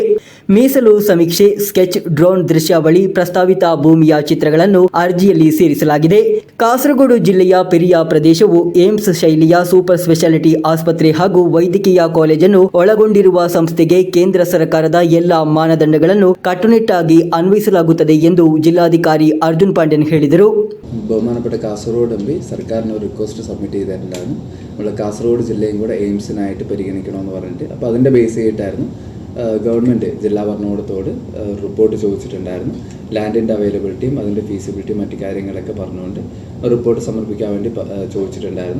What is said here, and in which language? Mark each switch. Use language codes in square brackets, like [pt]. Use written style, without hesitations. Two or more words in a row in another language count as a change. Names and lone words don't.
[kn] ಮೀಸಲು ಸಮೀಕ್ಷೆ, ಸ್ಕೆಚ್, ಡ್ರೋನ್ ದೃಶ್ಯಾವಳಿ, ಪ್ರಸ್ತಾವಿತ ಭೂಮಿಯ ಚಿತ್ರಗಳನ್ನು ಅರ್ಜಿಯಲ್ಲಿ ಸೇರಿಸಲಾಗಿದೆ. ಕಾಸರಗೋಡು ಜಿಲ್ಲೆಯ ಪೆರಿಯ ಪ್ರದೇಶವು ಏಮ್ಸ್ ಶೈಲಿಯ ಸೂಪರ್ ಸ್ಪೆಷಾಲಿಟಿ ಆಸ್ಪತ್ರೆ ಹಾಗೂ ವೈದ್ಯಕೀಯ ಕಾಲೇಜನ್ನು ಒಳಗೊಂಡಿರುವ ಸಂಸ್ಥೆಗೆ ಕೇಂದ್ರ ಸರ್ಕಾರದ ಎಲ್ಲ ಮಾನದಂಡಗಳನ್ನು ಕಟ್ಟುನಿಟ್ಟಾಗಿ ಅನ್ವಯಿಸಲಾಗುತ್ತದೆ ಎಂದು ಜಿಲ್ಲಾಧಿಕಾರಿ അർജുൻ പാണ്ഡ്യൻ ಹೇಳಿದರು. [ml] ബഹുമാനപ്പെട്ട കാസർഗോഡ് എം പി സർക്കാരിന് ഒരു [en] request submit [ml] ചെയ്തിട്ടുണ്ടായിരുന്നു. നമ്മൾ കാസർഗോഡ് ജില്ലയും കൂടെ എയിംസിനായിട്ട് പരിഗണിക്കണമെന്ന് പറഞ്ഞിട്ട്, അപ്പോൾ അതിൻ്റെ ബേസ് ചെയ്തിട്ടായിരുന്നു ഗവൺമെൻറ് ജില്ലാ ഭരണകൂടത്തോട് റിപ്പോർട്ട് ചോദിച്ചിട്ടുണ്ടായിരുന്നു. ലാൻഡിൻ്റെ അവൈലബിലിറ്റിയും അതിൻ്റെ ഫീസിബിലിറ്റിയും മറ്റു കാര്യങ്ങളൊക്കെ പറഞ്ഞുകൊണ്ട് റിപ്പോർട്ട് സമർപ്പിക്കാൻ വേണ്ടി ചോദിച്ചിട്ടുണ്ടായിരുന്നു.